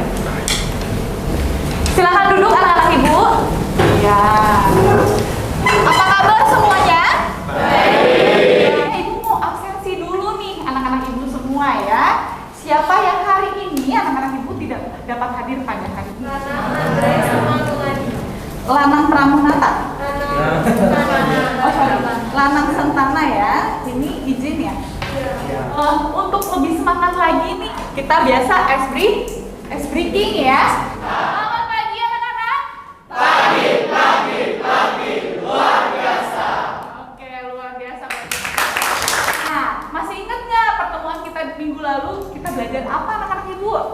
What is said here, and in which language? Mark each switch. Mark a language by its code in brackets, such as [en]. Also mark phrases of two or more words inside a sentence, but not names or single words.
[id] Silakan duduk anak-anak Ibu. Ya. Apa kabar semuanya? Baik. Ibu mau absensi dulu nih anak-anak Ibu semua ya. Siapa yang hari ini anak-anak Ibu tidak dapat hadir pada hari ini? Lanang Pramunata. Oh, sorry. Lanang Sentana ya. Ini izin ya. Untuk lebih semangat lagi nih, kita biasa [en] ice breaking [id] ya. Selamat pagi anak-anak. Pagi, luar biasa. Oke, luar biasa. Nah, masih ingat nggak pertemuan kita di minggu lalu kita belajar apa anak-anak Ibu?